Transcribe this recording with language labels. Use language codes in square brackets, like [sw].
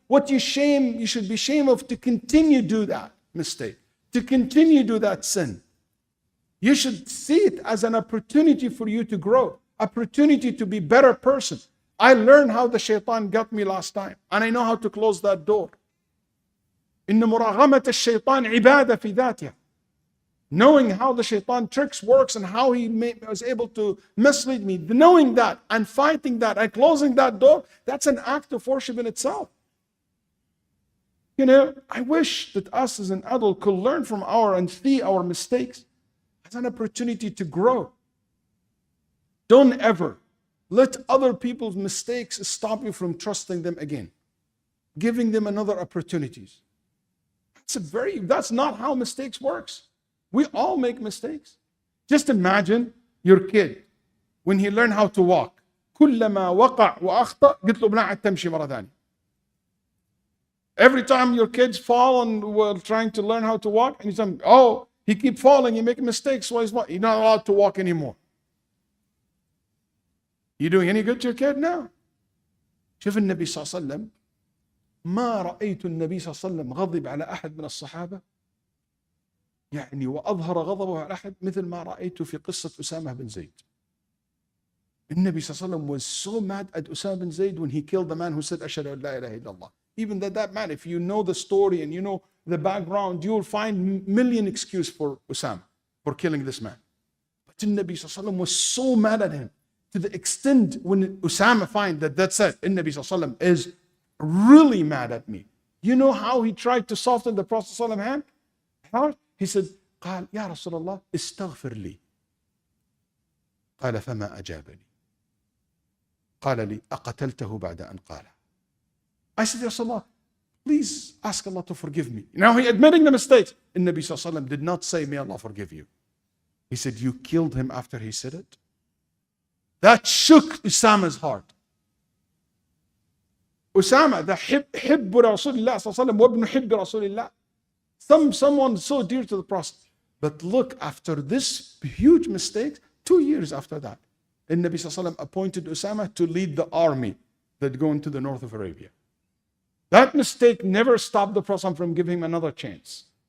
[en] What you should be ashamed of to continue do that mistake, to continue do that sin. You should see it as an opportunity for you to grow, opportunity to be a better person. I learned how the shaitan got me last time, and I know how to close that door. [ar] إن مراغمة الشيطان عبادة في ذاتها. [en] Knowing how the shaitan tricks, works, and how he was able to mislead me, knowing that and fighting that and closing that door, that's an act of worship in itself. I wish that us as an adult could learn from and see our mistakes as an opportunity to grow. Don't ever let other people's mistakes stop you from trusting them again, giving them another opportunities. That's not how mistakes works. We all make mistakes. Just imagine your kid when he learned how to walk. [ar] كلما وقع وأخطأ قلت له بنعد تمشي مرة ثانية. [en] Every time your kids fall and were trying to learn how to walk, and you say, oh, he keep falling, he make mistakes, so he's not allowed to walk anymore. You doing any good to your kid? No. [ar] شوف النبي صلى الله عليه وسلم ما رأيت النبي صلى الله عليه وسلم غضب على أحد من الصحابة يعني وأظهر غضبه على أحد مثل ما رأيته في قصة أسامة بن زيد. النبي صلى الله عليه وسلم [en] was so mad at Usama bin Zayd when he killed the man who said [ar] أشهد أن لا إله إلا الله. [en] Even that man, if you know the story and you know the background, you'll find million excuses for Usama for killing this man. But the Nabi sallallahu alaihi wasallam was so mad at him to the extent when Usama find that that's it, the Nabi sallallahu alaihi wasallam is really mad at me. You know how he tried to soften the Prophet sallallahu alaihi wasallam hand? How? He said, [ar] قال يا رسول الله استغفر لي. قال فما أجابني. قال لي أقتلته بعد أن قال. [en] I said, Ya Rasulullah, please ask Allah to forgive me. Now he admitting the mistakes. And Nabi sallallahu alaihi wasallam did not say, may Allah forgive you. He said, you killed him after he said it? That shook Usama's heart. Usama, the [ar] حب رسول الله صلى الله عليه وسلم وابن حب رسول الله. [en] Someone so dear to the Prophet. But look, after this huge mistake, 2 years after that, and Nabi sallallahu alaihi wasallam appointed Usama to lead the army that go into the north of Arabia. That mistake never stopped the Prophet from giving him another chance.